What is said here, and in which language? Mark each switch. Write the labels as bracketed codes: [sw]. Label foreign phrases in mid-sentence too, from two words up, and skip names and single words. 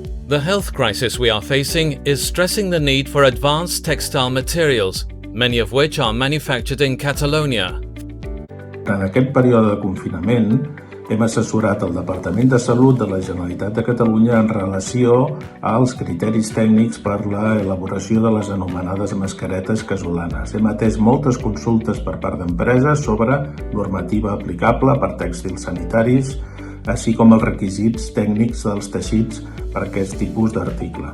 [en] The health crisis we are facing is stressing the need for advanced textile materials, many of which are manufactured in Catalonia. [ca] En aquest període de confinament, hem assessorat el Departament de Salut de la Generalitat de Catalunya en relació als criteris tècnics per la elaboració de les anomenades mascaretes casolanes. Hem atès moltes consultes per part d'empreses sobre normativa aplicable per tèxtils sanitaris, així com els requisits tècnics dels teixits per aquest tipus d'article.